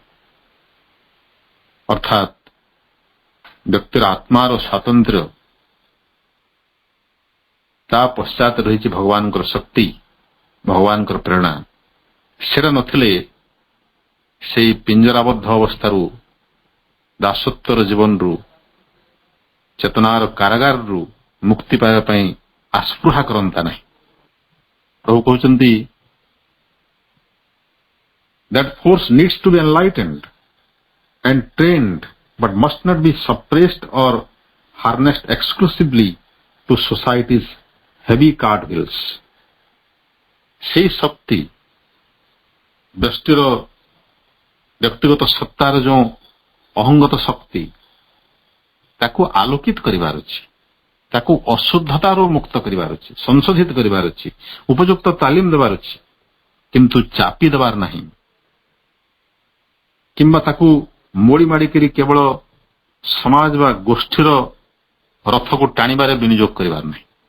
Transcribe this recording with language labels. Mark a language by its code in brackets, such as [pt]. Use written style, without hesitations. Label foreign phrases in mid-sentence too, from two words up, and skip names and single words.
[or] ଅର୍ଥାତ୍ ବ୍ୟକ୍ତିର ଆତ୍ମାର ସ୍ୱାତନ୍ତ୍ର୍ୟ, ତା ପଶ୍ଚାତ ରହିଛି ଭଗବାନଙ୍କର ଶକ୍ତି, ଭଗବାନଙ୍କର ପ୍ରେରଣା। ସେଟା ନଥିଲେ ସେଇ ପିଞ୍ଜରାବଦ୍ଧ ଅବସ୍ଥାରୁ, ଦାସତ୍ୱର ଜୀବନରୁ, ଚେତନାର କାରାଗାରରୁ ମୁକ୍ତି ପାଇବା ପାଇଁ ଆସ୍ପୃହା କରନ୍ତା ନାହିଁ। ପ୍ରଭୁ କହୁଛନ୍ତି, [en] that force needs to be enlightened and trained, but must not be suppressed or harnessed exclusively to society's heavy cart wheels. [or] ସେଇ ଶକ୍ତି ବ୍ୟକ୍ତିଗତ ସତ୍ତାର ଯେଉଁ ଅହଙ୍ଗତ ଶକ୍ତି, ତାକୁ ଆଲୋକିତ କରିବାର ଅଛି, ତାକୁ ଅଶୁଦ୍ଧତାରୁ ମୁକ୍ତ କରିବାର ଅଛି, ସଂଶୋଧିତ କରିବାର ଅଛି, ଉପଯୁକ୍ତ ତାଲିମ ଦେବାର ଅଛି, କିନ୍ତୁ ଚାପି ଦେବାର ନାହିଁ, କିମ୍ବା ତାକୁ ମୋଡ଼ି ମାଡ଼ିକରି କେବଳ ସମାଜ ବା ଗୋଷ୍ଠୀର ରଥକୁ ଟାଣିବାରେ ବିନିଯୋଗ କରିବାର ନାହିଁ।